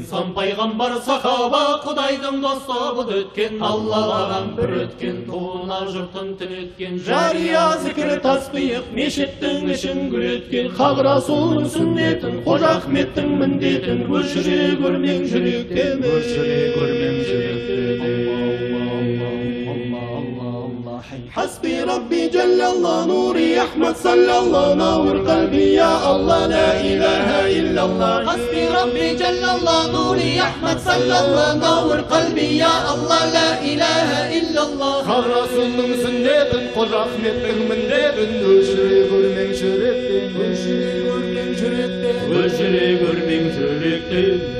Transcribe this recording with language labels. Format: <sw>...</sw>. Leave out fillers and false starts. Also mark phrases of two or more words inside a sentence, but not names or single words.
<kk>Сан пайғамбар сахаба Құдайдың досы бұд өткен Аллалаған бір өткен туына жұртын түнеткен Жария зікір тасбиық мешіттің ішін гүл еткен Хақ Расулның сүннетін Қожа Ахметтің міндетін Өшіре көрмең жүректен Өшіре көрмең жүректен</kk> <ar>حسبي ربي جل الله نوري أحمد صلى الله نور قلبي يا الله لا إله إلا الله حسبي ربي جل الله نوري أحمد صلى الله نور قلبي يا الله لا إله إلا الله</ar> <kk>Хақ Расулның сүннетін Қожа Ахметтің міндетін өшіре көрмең жүректен Өшіре көрмең жүректен Өшіре көрмең жүректен</kk>